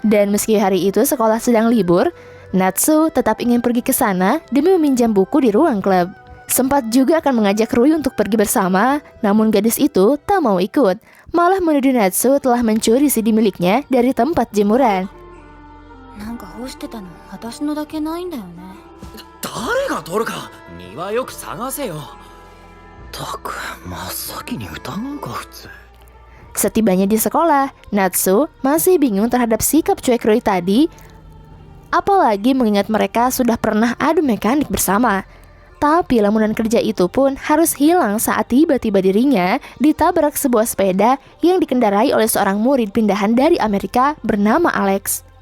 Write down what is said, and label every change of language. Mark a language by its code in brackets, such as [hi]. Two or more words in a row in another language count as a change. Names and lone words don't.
[id] Dan meski hari itu sekolah sedang libur, Natsu tetap ingin pergi ke sana demi meminjam buku di ruang klub. Sempat juga akan mengajak Rui untuk pergi bersama, namun gadis itu tak mau ikut. Malah menuduh Natsu telah mencuri CD miliknya dari tempat jemuran. [ja] なんか干してたの私のだけないんだよね。誰が取るか庭よく探せよ。たく真っ先に疑うか普通。 [id] Setibanya di sekolah, Natsu masih bingung terhadap sikap cuek Rui tadi. Apalagi mengingat mereka sudah pernah adu mekanik bersama. Tapi lamunan kerja itu pun harus hilang saat tiba-tiba dirinya ditabrak sebuah sepeda yang dikendarai oleh seorang murid pindahan dari Amerika bernama Alex.